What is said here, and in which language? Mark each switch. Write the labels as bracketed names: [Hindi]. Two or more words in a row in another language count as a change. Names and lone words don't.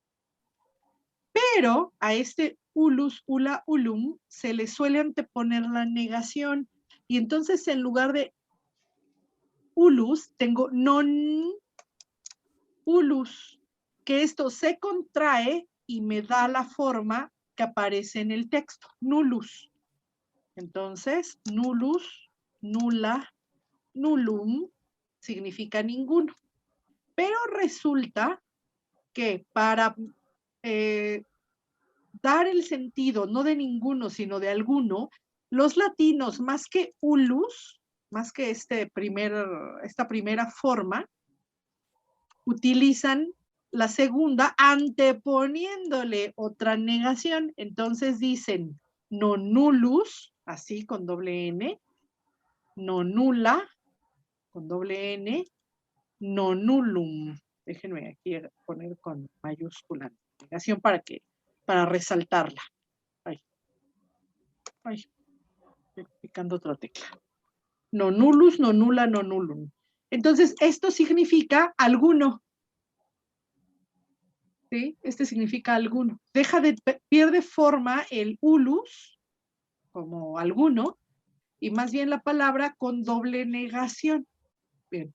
[Spanish] Pero a este [Latin] ulus, ula, ulum, [Spanish] se le suele anteponer la negación. Y entonces en lugar de ulus, tengo [Latin] non ulus, [Spanish] que esto se contrae y me da la forma que aparece en el texto, nullus. Entonces, [Latin] nullus, nula, nullum, [Spanish] significa ninguno. Pero resulta que para dar el sentido, no de ninguno, sino de alguno, los latinos, más que ulus, más que esta primera forma, utilizan la segunda anteponiéndole otra negación. Entonces dicen [Latin] non nullus, [Spanish] así con doble N, [Latin] non nulla, [Spanish] con doble N, [Latin] non nullum. [Spanish] Déjenme aquí poner con mayúscula negación para resaltarla. Ay, estoy picando otra tecla. [Latin] Non nullus, non nulla, non nullum. [Spanish] Entonces, esto significa alguno. ¿Sí? Este significa alguno. Pierde forma el ulus, como alguno, y más bien la palabra con doble negación. Bien.